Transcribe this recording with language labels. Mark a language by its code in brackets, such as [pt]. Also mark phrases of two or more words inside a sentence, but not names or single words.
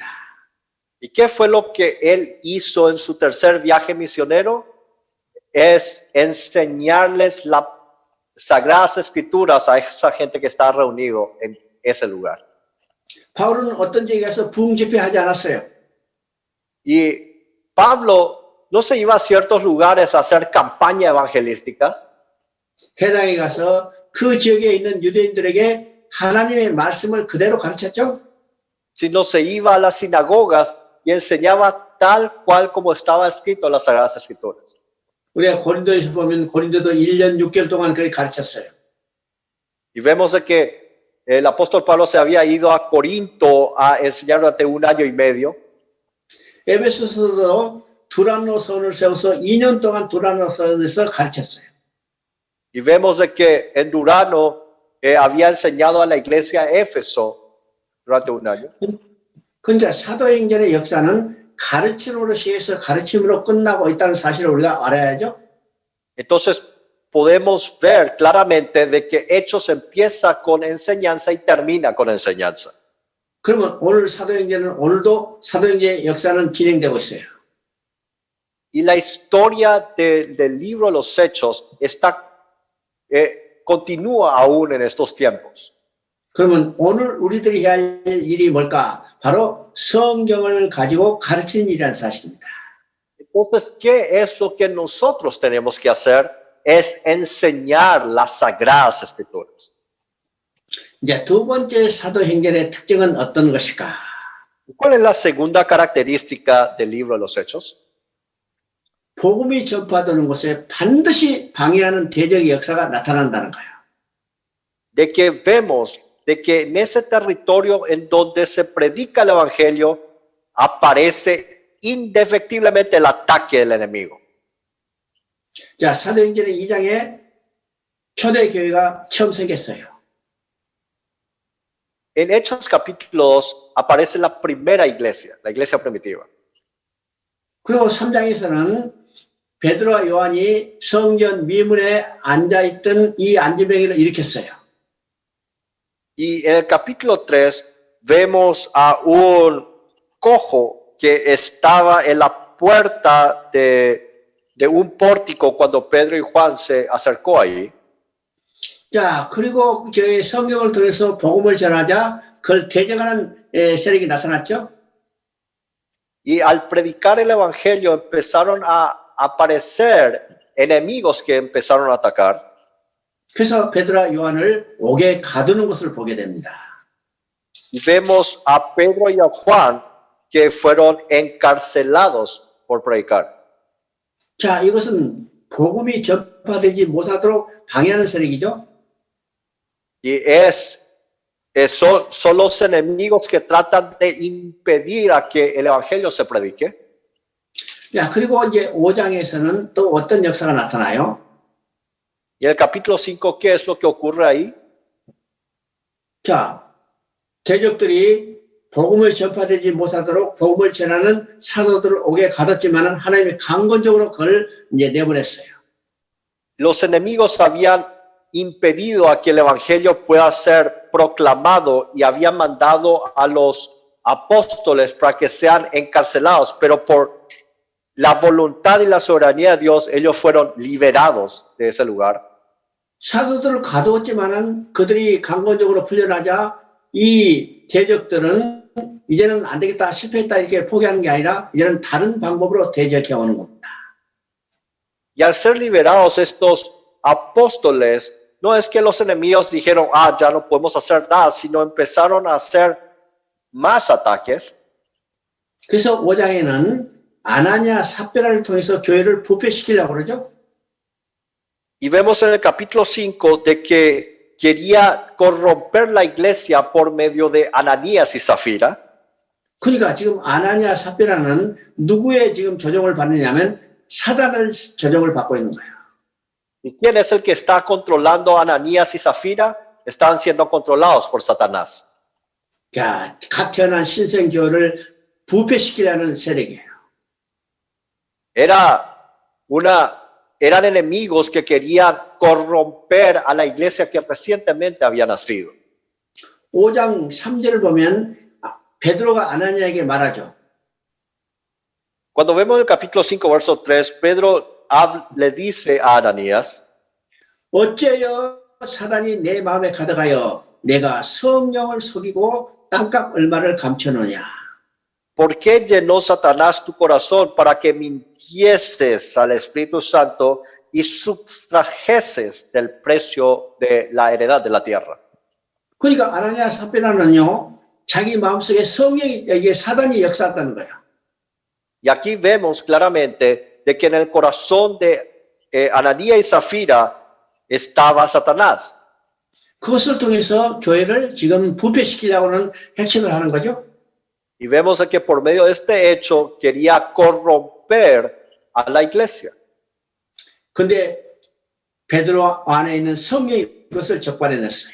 [es] ¿Y qué fue lo que él hizo en su tercer viaje misionero? Es enseñarles las sagradas escrituras a esa gente que está reunido en ese lugar. [ko] 바울은 어떤 지역에 가서 부흥 집회하지 않았어요. [es] Y Pablo no se iba a ciertos lugares a hacer campañas evangelísticas, [ko] 회당에 가서 그 지역에 있는 유대인들에게 하나님의 말씀을 그대로 가르쳤죠. [es] sino se iba a las sinagogas y enseñaba tal cual como estaba escrito en las sagradas escrituras. [ko] 우리가 고린도에서 보면 고린도도 1년 6개월 동안 그렇게 가르쳤어요. [es] Y vemos de que el apóstol Pablo se había ido a Corinto a enseñar durante un año y medio. [ko] 에베소서도 두란노선을 세워서 2년 동안 두란노선에서 가르쳤어요. [es] Y vemos de que en Durano había enseñado a la iglesia Éfeso durante un año. [ko] 그러니까 사도행전의 역사는 가르침으로 시작해서 가르침으로 끝나고 있다는 사실을 우리가 알아야죠. [es] Entonces podemos ver claramente de que Hechos empieza con enseñanza y termina con enseñanza. [ko] 그러면 오늘 사도행전은 오늘도 사도행전의 역사는 진행되고 있어요. [es] Y la historia del libro de los Hechos continúa aún en estos tiempos. [ko] 그러면 오늘 우리들이 해야 할 일이 뭘까? 바로 성경을 가지고 가르치는 일이라는 사실입니다. [es] Entonces, ¿qué es lo que nosotros tenemos que hacer? Es enseñar las sagradas escrituras. [ko] 이제 두 번째 사도행전의 특징은 어떤 것일까? [es] ¿Cuál es la segunda característica del libro de los Hechos? [ko] 복음이 전파되는 곳에 반드시 방해하는 대적의 역사가 나타난다는 거예요. [es] De que vemos de que en ese territorio en donde se predica el evangelio aparece indefectiblemente el ataque del enemigo. [ko] 자, 사도행전의 2장에 초대교회가 처음 생겼어요. [es] En Hechos capítulo 2 aparece la primera iglesia, la iglesia primitiva. [ko] 그리고 3장에서는 베드로와 요한이 성전 미문에 앉아있던 이 안진뱅이를 일으켰어요. [es] Y en el capítulo 3 vemos a un cojo que estaba en la puerta de un pórtico cuando Pedro y Juan se acercó ahí. [ko] 자, 그리고 저희 성경을 통해서 복음을 전하자 그걸 대적하는 세력이 나타났죠. [es] Y al predicar el evangelio empezaron a aparecer enemigos que empezaron a atacar. [ko] 그래서 베드로와 요한을 옥에 가두는 것을 보게 됩니다. [es] Y vemos a Pedro y a Juan que fueron encarcelados por predicar. [ko] 자, 이것은 복음이 전파되지 못하도록 방해하는 세력이죠. [es] Y son los enemigos que tratan de impedir a que el evangelio se predique. [ko] 자, 그리고 이제 5장에서는 또 어떤 역사가 나타나요? [es] Y en el capítulo 5, ¿qué es lo que ocurre ahí? [ko] 자, 대적들이 복음을 전파되지 못하도록 복음을 전하는 사도들을 옥에 가뒀지만은 하나님이 강권적으로 그걸 이제 내보냈어요. [es] Los enemigos habían impedido a que el evangelio pueda ser proclamado y habían mandado a los apóstoles para que sean encarcelados, pero por la voluntad y la soberanía de Dios, ellos fueron liberados de ese lugar. [ko] 사도들을 가두었지만은 그들이 강권적으로 풀려나자 이 대적들은 이제는 안 되겠다, 실패했다 이렇게 포기하는 게 아니라 이제는 다른 방법으로 대적해 오는 겁니다. [es] Y al ser liberados estos apóstoles, no es que los enemigos dijeron, ya no podemos hacer nada, sino empezaron a hacer más ataques. [ko] 그래서 5장에는 아나니아 삽비라를 통해서 교회를 부패시키려고 그러죠. [es] Y vemos en el capítulo 5 de que quería corromper la iglesia por medio de Ananías y Zafira. [ko] 그러니까 지금 아나니아 삽비라는 누구의 지금 조종을 받느냐면 사단을 조종을 받고 있는 거예요. [es] ¿Y quién es el que está controlando a Ananías y Zafira? Están siendo controlados por Satanás. [ko] 자, 각 태어난 신생교회를 부패시키려는 세력이에요. [es] Eran enemigos que querían corromper a la iglesia que recientemente había nacido. [ko] 5장 3절을 보면 베드로가 아나니아에게 말하죠. [es] Cuando vemos el capítulo 5, verso 3, Pedro le dice a Ananías, [ko] 어째여 사단이 내 마음에 가득하여 내가 성령을 속이고 땅값 얼마를 감춰놓냐. [es] ¿por qué llenó Satanás tu corazón para que mintieses al Espíritu Santo y sustrajeses del precio de la heredad de la tierra? [ko] 그러니까 아나니아 삽비라는요, 자기 마음속에 성령이 사단이 역사했다는 거예요. [es] Y aquí vemos claramente de que en el corazón de Ananías y Zafira estaba Satanás. [ko] 그것을 통해서 교회를 지금 부패시키려고는 핵심을 하는 거죠. [es] Y vemos de que por medio de este hecho quería corromper a la iglesia. [ko] 근데 베드로 안에 있는 성령이 그것을 적발해냈어요.